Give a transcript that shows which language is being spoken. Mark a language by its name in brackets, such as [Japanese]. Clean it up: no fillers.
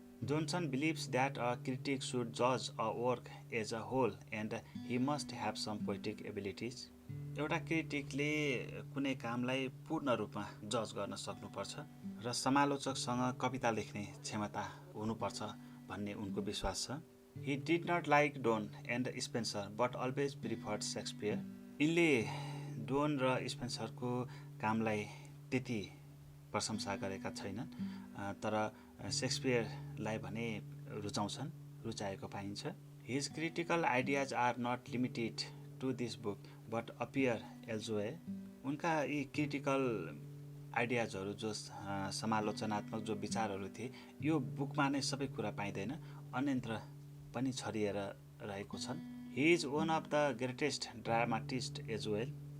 [English] Johnson believes that a critic should जज a work as a whole and he must have some poetic abilities. [Nepali] एउटा क्रिटिकले कुनै कामलाई पूर्ण रूपमा जज गर्न सक्नुपर्छ र समालोचकसँग कविता लेख्ने क्षमता हुनुपर्छ भन्ने उनको विश्वास छ। [English] He did not like Donne and Spenser but always preferred Shakespeare. [Nepali] यिनले डोन र स्पेन्सरको कामलाई त्यति प्रशंसा गरेका छैनन्, तर सेक्सपियरलाई भने रुचाएको पाइन्छ। [English] His critical ideas are not limited to this book but appear elsewhere. [Nepali] उनका यी क्रिटिकल आइडियाजहरू जो समालोचनात्मक जो विचारहरू थिए यो बुकमा नै सबै कुरा पाइँदैन, अन्यत्र पनि छरिएर रहेको छन्। [English] He is one of the greatest dramatist as well.